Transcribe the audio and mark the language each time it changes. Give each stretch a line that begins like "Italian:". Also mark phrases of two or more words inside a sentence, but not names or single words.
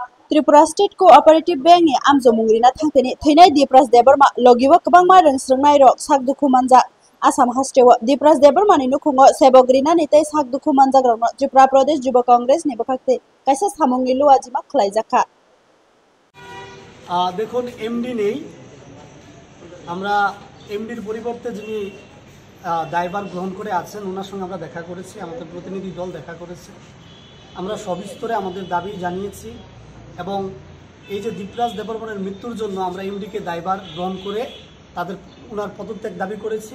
Kok Borok: त्रिपुरा स्टेट कोऑपरेटिव बैंक नि आमजमुंग्रिना थांथेनि थैनाय दिप्रास देबरमा लगिबो गोबांमा रोंस्रोंनाय रक साक दुखु मानजा आसाम हास्टेव दिप्रास देबरमानि नुखुंगो सेबग्रिना नितै साक दुखु मानजाग्रावनो त्रिपुरा प्रदेश युवा कांग्रेस नि बखाक्ते कायसा सामुंनि लुआजिमा खलायजाखा
Bangla: দেখুন এমডি নেই আমরা এমডির পরিবর্তে যিনি দায়ভার গ্রহণ করে আছেন ওনার সঙ্গে আমরা দেখা করেছি আমাদের প্রতিনিধি দল দেখা করেছে আমরা সবিস্তরে আমাদের দাবি জানিয়েছি এবং এই যে দীপরাজ দেববর্মনের মৃত্যুর জন্য আমরা এমডিকে দায়ভার গ্রহণ করে তাদের ওনার পদত্যাগ দাবি করেছি